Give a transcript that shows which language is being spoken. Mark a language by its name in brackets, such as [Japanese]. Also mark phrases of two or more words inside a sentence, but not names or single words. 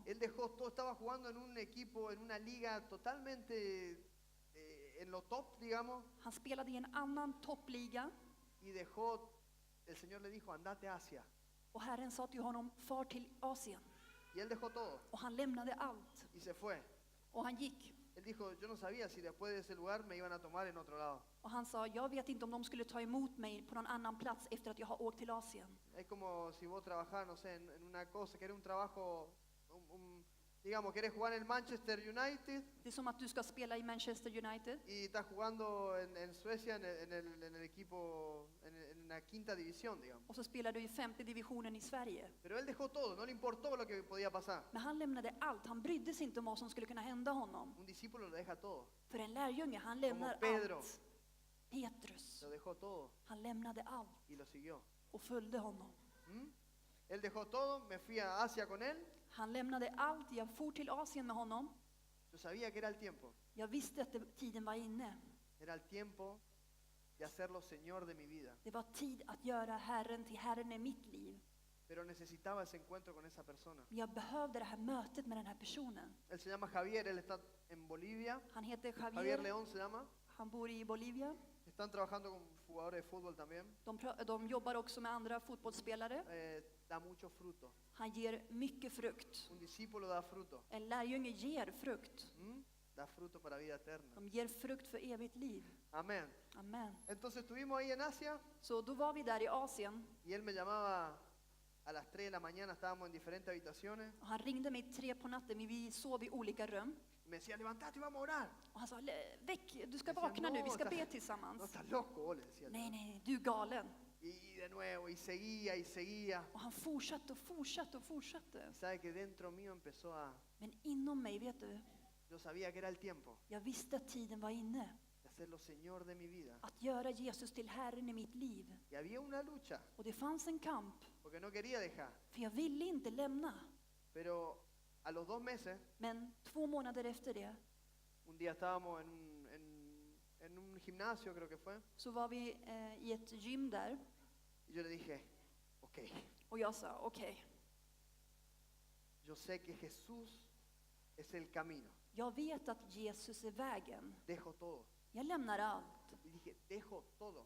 [Spanish] Él dejó todo, estaba jugando en un equipo, en una liga totalmente en lo top, digamos, [Swedish] Han spelade i en annan toppliga [Spanish] y dejó, el Señor le dijo, andate a Asia. [Swedish] och Herren sa till honom, far till Asien. [Spanish] Y él dejó todo [Swedish] Och han lämnade allt [Spanish] y se fue. [Swedish] och han gick. [Spanish] Él dijo, yo no sabía si después de ese lugar me iban a tomar en otro lado. [Swedish] Och han sa, jag vet inte om de skulle ta emot mig på någon annan plats efter att jag har åkt till Asien. [Spanish] Es como si vos trabajás, no sé, en una cosa, que era un trabajo, Digamos, querés jugar en el Manchester United [Swedish] Det är som att du ska spela i Manchester United [Spanish] y estás jugando en Suecia en el equipo, en la quinta división, digamos. [Swedish] och så spelar du i 5:e divisionen i Sverige. [Spanish] Pero él dejó todo, no le importó lo que podía pasar. [Swedish] Men han lämnade allt, han brydde sig inte om vad som skulle kunna hända honom. [Spanish] Un discípulo lo deja todo. [Swedish] För en lärjunge, han lämnar [Spanish] Pedro. [Swedish] allt. Petrus, [Spanish] Lo dejó todo [Swedish] han lämnade allt [Spanish] y lo siguió. [Swedish] och följde honom. ¿Mm? [Spanish] Él dejó todo, me fui a Asia con él. [Swedish] Han lämnade allt, jag for till Asien med honom. [Spanish] Yo sabía que era el tiempo. [Swedish] Jag visste att tiden var inne. [Spanish] Era el tiempo de hacerlo Señor de mi vida. [Swedish] Det var tid att göra Herren till Herren i mitt liv. [Spanish] Pero necesitaba ese encuentro con esa persona. [Swedish] Men jag behövde det här mötet med den här personen. [Spanish] Él se llama Javier, él está en Bolivia. [Swedish] Han heter Javier [Spanish] Javier, León se llama. [Swedish] han bor i Bolivia. [Spanish] Están trabajando con jugadores de fútbol también. [Swedish] De jobbar också med andra fotbollsspelare. [Spanish] Da mucho fruto. [Swedish] Han ger mycket frukt. [Spanish] Un discípulo da fruto. [Swedish] En lärjunge ger frukt. ¿Mm? [Spanish] Da fruto para vida eterna. [Swedish] De ger frukt för evigt liv. [Spanish] Amén. [Swedish] Amen. [Spanish] Entonces estuvimos ahí en Asia [Swedish] Så då var vi där i Asien. [Spanish] y él me llamaba a las 3 de la mañana, estábamos en diferentes habitaciones. [Swedish] Och han ringde mig 3 på natten, vi sov i olika rum. [Spanish] Y me decía, levantate, vamos a orar. [Swedish] Och han sa, väck, du ska Jag sa, vakna nu, vi [Spanish] "No, [Swedish] ska be [Spanish] No [Swedish] tillsammans. [Spanish] estás loco, vos", le decía. [Swedish] Nej, nej, du är galen. [Spanish] Y de nuevo, y seguía y seguía. [Swedish] Och han fortsatte och fortsatte och fortsatte. [Spanish] Y sabe que dentro mío empezó a... [Swedish] Men inom mig, vet du, [Spanish] Yo sabía que era el tiempo [Swedish] jag visste att tiden var inne. [Spanish] de hacerlo Señor de mi vida. [Swedish] Att göra Jesus till Herren i mitt liv. [Spanish] Y había una lucha, [Swedish] Och det fanns en kamp, [Spanish] porque no quería dejar. [Swedish] för jag ville inte lämna. [Spanish] Pero a los 2 meses, [Swedish] Men 2 månader efter det, [Spanish] un día estábamos en un gimnasio, creo que fue, [Swedish] så var vi i ett gym där. [Spanish] y yo le dije, ok, [Swedish] Och jag sa, okej, [Spanish] yo sé que Jesús es el camino. [Swedish] jag vet att Jesus är vägen. [Spanish] Dejo todo. [Swedish] Jag lämnar allt. [Spanish] Y dije, dejo todo.